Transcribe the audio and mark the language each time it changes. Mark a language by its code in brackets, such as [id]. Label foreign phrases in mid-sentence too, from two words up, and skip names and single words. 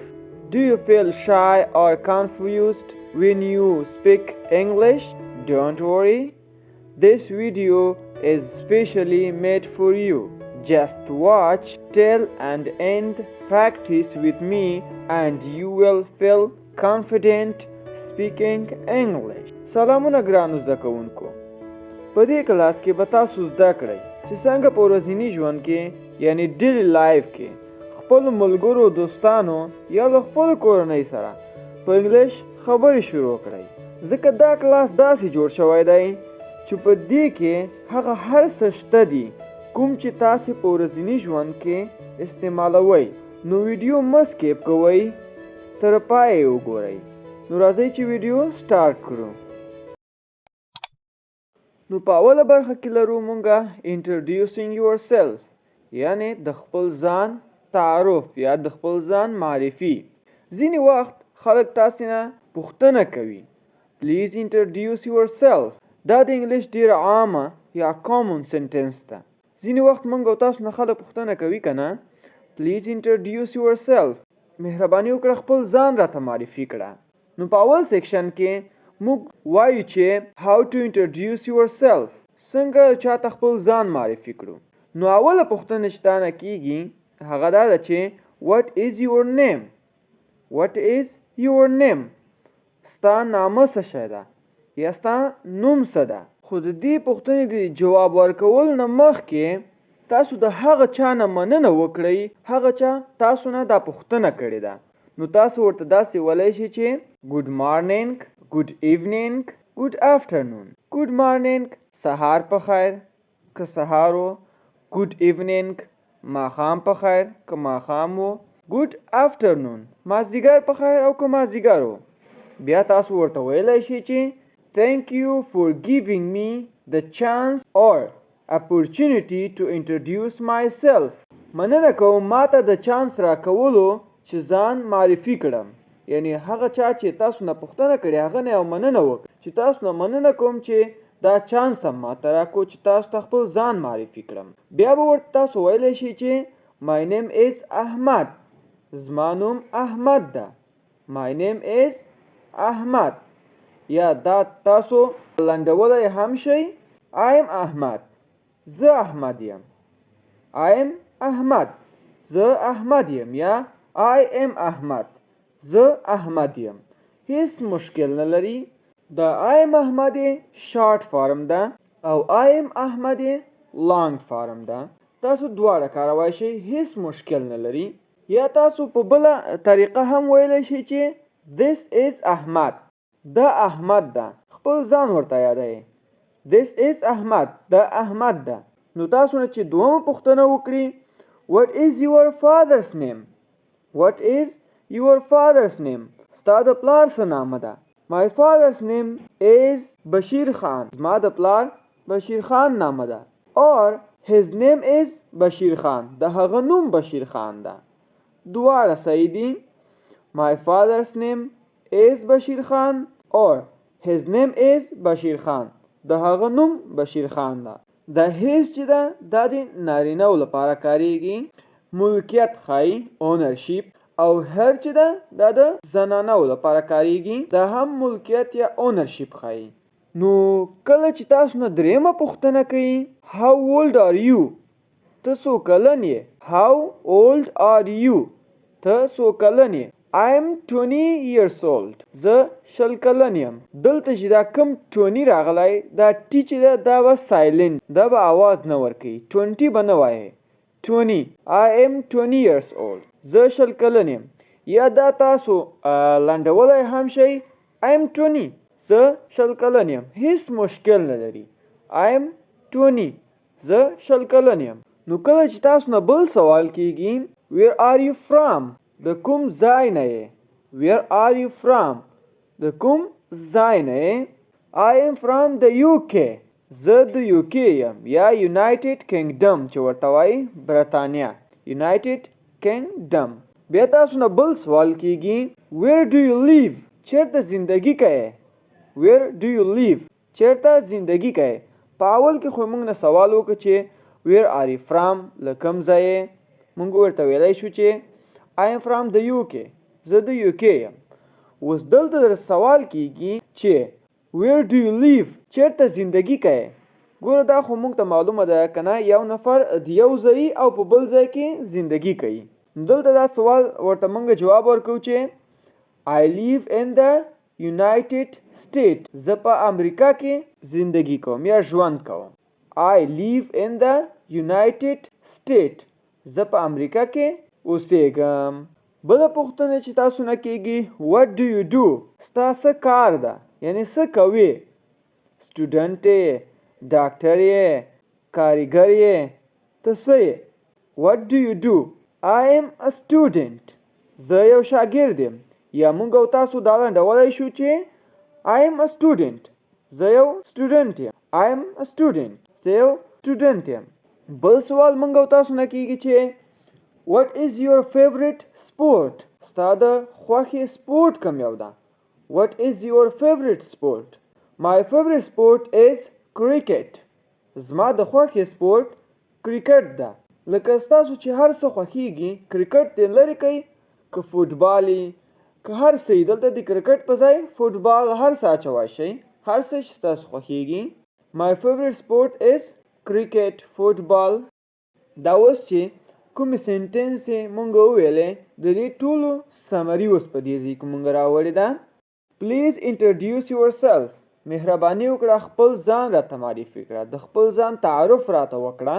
[en] Do you feel shy or confused when you speak English? Don't worry. This video is specially made for you. Just watch till and end, practice with me, and you will feel confident speaking English. [ps] سلامونه ګرانو زده کوونکو. په دې کلاس کې به تاسو زده کړئ چې څنګه په ورځني ژوند کې یعنی [en] daily life [ps] کې خپل ملګرو دوستانو یا له خپل کورنۍ سره په انګلیش خبرې شروع کړئ. ځکه دا کلاس داسې جوړ شوی دی چې په دې کې هغه هر څه شته دي کوم چې تاسې په ورځني ژوند کې استعمالوئ. نو ویډیو مه سکیپ کوئ، تر پایه وګورئ. نو راځئ چې ویډیو سٹارټ کړو. نو په اوله برخه کې لرو مونږه [en] introducing yourself، [ps] یعنی د خپل ځان تعارف یا د خپل ځان معرفي. ځینې وخت خلک تاسې نه پوښتنه کوي [en] please introduce yourself. [ps] دا د انګلیش ډېره عامه یا [en] common sentence [ps] ده. ځینې وخت مونږ او تاسو نه خلک پوښتنه کوي که نه [en] please introduce yourself، [ps] مهرباني وکړه خپل ځان راته معرفي کړه. نو په اول سیکشن کې موږ وایو چې [en] how to introduce yourself، [ps] څنګه چاته خپل ځان معرفي کړو. نو اوله پوښتنه چې تا نه کیږي هغه دا ده چې [en] what is your name. what is your name، [ps] ستا نامه څه شی ده یا ستا نوم څه ده. خو د دې پوښتنې د جواب ورکول نه مخکې تاسو د هغه چا نه مننه وکړئ هغه چا تاسو نه دا پوښتنه کړې ده. نو تاسو ورته داسې ویلی شئ چې [en] good morning، good evening، good afternoon. good morning [ps] سهار په خیر که سهار و، [en] good evening [ps] ماښام په خیر که ماښام و، [en] good afternoon [ps] مازدیګر په خیر او که مازدیګر و. بیا تاسو ورته ویلی شئ چې [en] thank you for giving me the chance or opportunity to introduce myself. [ps] مننه کوم ماته د چانس راکولو چې ځان معرفي کړم. یعنی هغه چا چې تاسو نه پوښتنه کړې هغه نه یو مننه وکړه چې تاسو نه مننه کوم چې دا چانس هم ماته راکو چې تاسو ته خپل ځان معرفي کړم. بیا به ورته تاسو ویلی شئ چې [en] my name is احمد، [ps] زما نوم احمد ده. [en] my name is احمد. [ps] یا دا تاسو لنډولی هم شئ [en] I am احمد، [ps] زه احمد یم. [en] I am احمد، [ps] زه احمد یم. یا [en] I am احمد، [ps] زه احمد یم. هیڅ مشکل نه لري. دا [en] I am احمد short form [ps] ده او [en] I am احمد long form [ps] ده. تاسو دواړه کارولی شئ، هیڅ مشکل نه لري. یا تاسو په بله طریقه هم ویلی شئ چې [en] this is احمد، [ps] دا احمد ده. خپل ځان ورته یادوئ [en] this is احمد، [ps] دا احمد ده. نو تاسو نه چې دومه پوښتنه وکړي [en] what is your father's name. what is your father's name، [ps] ستا د پلار څه نامه ده. [en] my father's name is بشیر خان، [ps] زما د پلار بشیر خان نامه ده. [en] or his name is بشیر خان، [ps] د هغه نوم بشیر خان ده. دواړه صحیح دي. [en] my father's name is بشیر خان or his name is بشیر خان، [ps] د هغه نوم بشیر خان ده. د his چې ده دا د نارینه‌و لپاره کاریږي، ملکیت ښایي اونرشیپ. او هر چې ده دا د زنانه‌و لپاره کاریږي، دا هم ملکیت یا اونرشیپ ښایي. نو کله چې تاسو نه درېیمه پوښتنه کوي [en] how old are you، [ps] ته څو کلن یې. [en] how old are you، [ps] ته څو کلن یې. [en] I am 20 years old، [ps] زه 20 کلن یم. دلته چې دا کم 20 راغلی دا ټي چې ده دا به سایلنټ، دا به آواز نه ورکوي. 20 به نه وایې، 20. [en] I am 20 years old، [ps] زه 20 کلن یم. یا دا تاسو لنډولی هم شئ [en] I am 20، [ps] زه 20 کلن یم. هیڅ مشکل نه لري. [en] I am 20، [ps] زه 20 کلن یم. نو کله چې تاسو نه بل سوال کیږي [en] where are you from، [ps] د کوم ځای نه یې. [en] where are you from، [ps] د کوم ځای نه یې. [en] I am from the UK، [ps] زه د UK یم. یا United Kingdom چې ورته وایي برطانیه، United Kingdom. بیا تاسو نه بل سوال کیږي [en] where do you live، [ps] چیرته زندگی کوئ. [en] where do you live، [ps] چیرته زندگی کوئ. په اول کې خو موږ نه سوال وکړو چې [en] where are you from [ps] له کوم ځای مونږ ورته ویلی شو چې [en] I am from the UK [ps] زه د UK یم. اوس دلته در سوال کیږي چې [en] where do you live [ps] چیرته زندگی کوي. ګوره دا خو مونږ ته معلومه ده کنه یو نفر د یو ځای او په بل ځای کې زندگی کوي. دلته دا سوال ورته مونږ جواب ورکو چې [en] I live in the United States [ps] زه په امریکا کې زندگی کوم یا ژوند کوم. [en] I live in the United States [ps] زه په امریکا کې اوسېږم. بله پوښتنه چې تاسو نه کېږي [en] what do you do [ps] ستا څه کار ده یعنی څه کوي. سټوډنټ یې ډاکټر یې کاریګر یې ته څه یې. [en] what do you do I am a student [ps] زه یو شاګرد یم یا مونږ او تاسو دا لنډولی شو چې [en] I am a student [ps] زه یو سټوډنټ یم. [en] I am a student [ps] زه یو سټوډنټ یم. بل سوال مونږ او تاسو نه کېږي چې [en] What is your favorite sport [ps] ستا د خوښې سپورټ کوم یو ده. [en] What is your favorite sport My favorite sport is cricket [ps] زما د خوښې سپورټ کرکټ ده. لکه ستاسو چې هر څه خوښیږي کرکټ دې لرې کوي که فوټبال که هر څه دلته د کرکټ په ځای فوټبال هر څه اچوای شئ هر څه چې ستاسو خوښیږي. [en] My favorite sport is cricket فوټبال. [ps] دا اوس چې کومې سنټنس یې مونږ وویلې د دې ټولو سمري اوس په دې ځای کې مونږ راوړې ده. [en] please introduce yourself [ps] مهرباني وکړه خپل ځان راته معرفي کړه د خپل ځان تعارف راته وکړه.